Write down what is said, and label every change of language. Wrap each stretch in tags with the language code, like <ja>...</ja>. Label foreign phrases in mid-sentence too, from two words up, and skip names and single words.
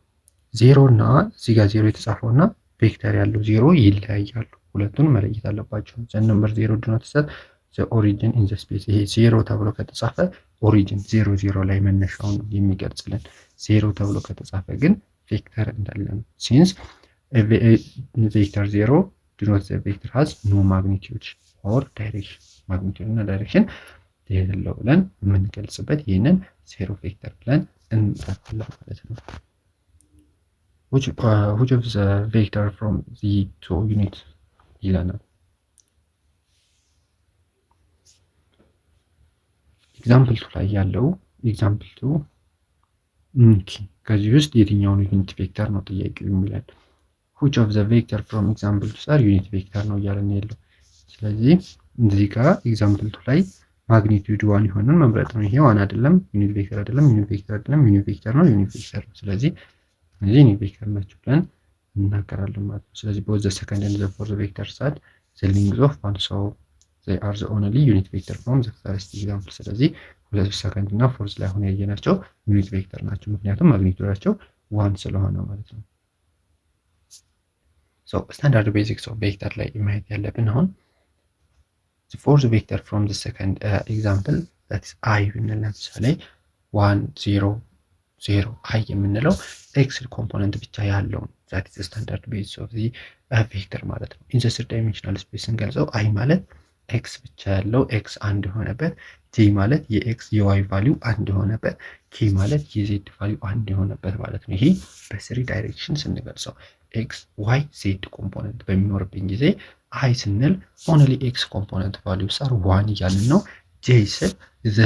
<am>0 እና እዚህ ጋር 0 የተጻፈው እና ቬክተር ያለው 0 ይለያያሉ። ሁለቱን መለየት አለባቸው።</am> <en>the number 0 do not set the origin in the space።</en> <am>ይሄ 0 ተብሎ ከተጻፈ ኦሪጂን 0 ላይ መነሻውን የሚገልጽልን፣ 0 ተብሎ ከተጻፈ ግን ቬክተር እንዳለ ነው። ሲንስ</am> <en>vector 0 denote the vector has no magnitude or direction፣</en> <am>ማግኒቲዩድ እና ዳይሬክሽን የሌለው ብለን የምንገልጽበት ይህንን 0 ቬክተር ብለን እንጠራለን ማለት ነው።</am> <en>which of the vector from the two unit</en> <am>ይለናል።</am> <en>example two</en> <am>ላይ ያለው</am> <en>example two</en> <am>ከዚህ ውስጥ የትኛውን</am> <en>unit vector</en> <am>ነው ጥያቄው የሚለን።</am> <en>which of the vector from example to are unit vector</en> <am>ነው እያለን ያለው። ስለዚህ እዚህ ጋር</am> <en>example two</en> <am>ላይ</am> <en>magnitude one</en> <am>የሆነን መምረጥ ነው። ይሄ ዋን አይደለም፣</am> <en>unit vector</en> <am>አይደለም፣</am> <en>unit vector</en> <am>አይደለም፣</am> <en>unit vector</en> <am>ነው፣</am> <en>unit vector</en> <am>ነው። ስለዚህ እነዚህ</am> <en>unit vector</en> <am>ናቸው ብለን እናገራለን ማለት ነው። ስለዚህ</am> <en>both the second and the fourth vectors had the length of one, so they are the only unit vector from the first example።</en> <am>ስለዚህ ሁለት ሰከንድ እና ፎርዝ ላይ ሆነ ያየናቸው</am> <en>unit vector</en> <am>ናቸው፣ ምክንያቱም ማግኒቲዩዳቸው ዋን ስለሆነ ማለት ነው።</am> <en>so standard basis of vector</en> <am>ላይ ማየት ያለብን አሁን</am> <en>the fourth vector from the second example that is I</en> <am>ብንል ለምሳሌ 1 0 0 I የምንለው</am> <en>x component</en> <am>ብቻ ያለው</am> <en>that is the standard basis of the vector</en> <am>ማለት ነው።</am> <en>in the third dimensional space</en> <am>ስንገልጸው I ማለት ኤክስ ብቻ ያለው ኤክስ አንድ የሆነበት፣ ጂ ማለት የኤክስ የዋይ ቫሊዩ አንድ የሆነበት፣ ኬ ማለት የዜድ ቫሊዩ አንድ የሆነበት ማለት ነው። ይሄ በስሪ ዳይሬክሽን ስንገልጸው</am> <en>x y z component</en> <am>በሚኖርብን ጊዜ አይ ስንል</am> <en>only x component values are one</en> <am>እያልን ነው። ጄ ስል ዘ</am>